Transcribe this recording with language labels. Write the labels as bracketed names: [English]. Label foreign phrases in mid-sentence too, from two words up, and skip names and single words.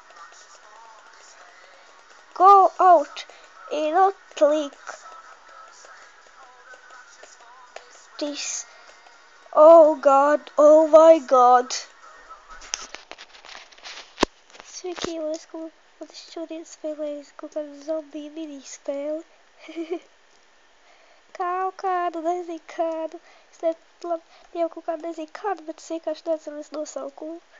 [English] Go out and not click this. Oh God, oh my God. [Latvian] Sveiki, Lesku, un es šodien spēlēju kaut kādu zombiju mini-spēli. Kaut kādu, nezinu kādu. Es jau kaut kādu nezinu kādu, bet es vienkārši neatceros nosaukumu.